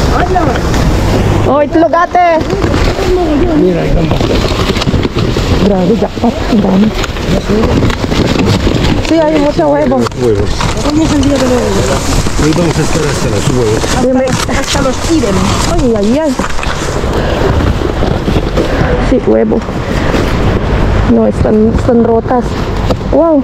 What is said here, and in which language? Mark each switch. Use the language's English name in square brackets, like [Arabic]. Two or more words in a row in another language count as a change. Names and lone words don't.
[Filipino] Oh, itlog ate. [Spanish] Mira, hay gambas. [Filipino] Grabe, jackpot. Ang dami. [Spanish] Sí, hay mucho huevo. Huevos. Hoy vamos a estar hasta los huevos. Hasta los tiren. Ay, ay, ay. Sí, huevo. No, están rotas. Wow.